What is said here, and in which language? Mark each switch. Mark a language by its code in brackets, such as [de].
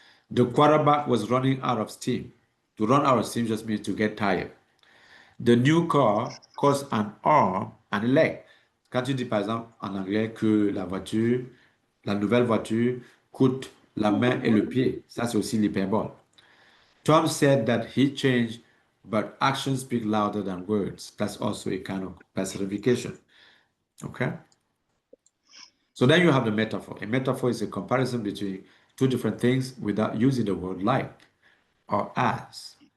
[en] The quarterback was running out of steam. To run out of steam just means to get tired. The new car cost an arm and a leg. [fr] Quand tu dis par exemple en anglais que la nouvelle voiture coûte la main et le pied, ça c'est aussi l'hyperbole. [en] Tom said that he changed, but actions speak louder than words. That's also a kind of personification. Okay? So then you have the metaphor. A metaphor is a comparison between two different things without using the word like or as.